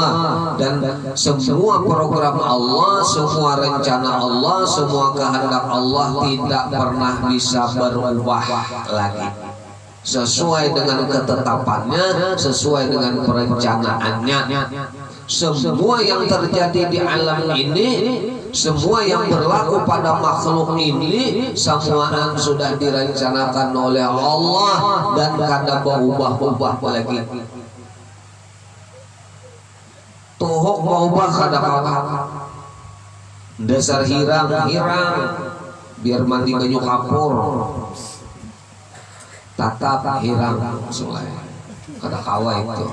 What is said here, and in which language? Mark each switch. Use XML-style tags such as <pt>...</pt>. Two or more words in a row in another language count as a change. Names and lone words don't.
<id>Dan semua program Allah, semua rencana Allah, semua kehendak Allah tidak pernah bisa berubah lagi, sesuai dengan ketetapannya, sesuai dengan perencanaannya. Semua yang terjadi di alam ini, semua yang berlaku pada makhluk ini, semua sudah direncanakan oleh Allah dan kada berubah-ubah lagi.</id> <bjn>Tuhuk berubah kada kalah. Dasar hirang biar mandi banyu kapur, tatap hirang sulai kada kawa itu.</bjn>